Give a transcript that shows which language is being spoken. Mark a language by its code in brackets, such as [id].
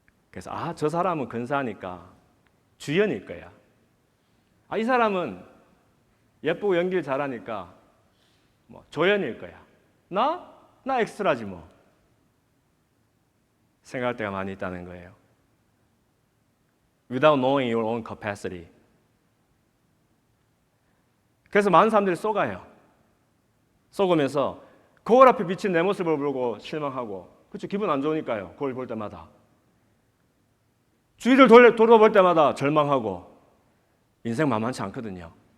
[ko] 그래서 저 사람은 근사하니까 주연일 거야. 이 사람은 예쁘고 연기를 잘하니까 뭐 조연일 거야. 나 엑스트라지 뭐. 생각할 때가 많이 있다는 거예요. [en] Without knowing your own capacity. [ko] 그래서 많은 사람들이 속아요. 속으면서 거울 앞에 비친 내 모습을 보고 실망하고, 그렇죠? 기분 안 좋으니까요. 거울 볼 때마다. 주위를 돌아볼 때마다 절망하고. 인생 만만치 않거든요.